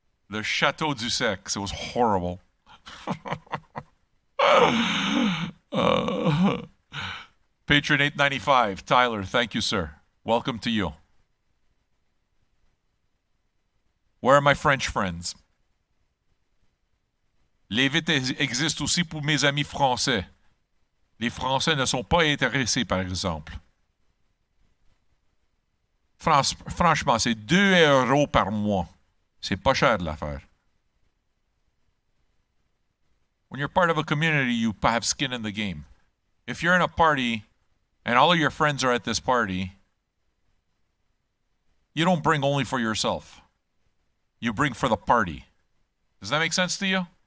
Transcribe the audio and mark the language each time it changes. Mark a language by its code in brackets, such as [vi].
[en] The Chateau du Sex. It was horrible. Patron $8.95. Tyler, thank you, sir. Welcome to you. Where are my French friends? [fr] Les vites existent aussi pour mes amis français. Les Français ne sont pas intéressés, par exemple. Franchement, c'est 2 euros par mois. C'est pas cher l'affaire. [en] When you're part of a community, you have skin in the game. If you're in a party and all of your friends are at this party, you don't bring only for yourself. You bring for the party. Does that make sense to you?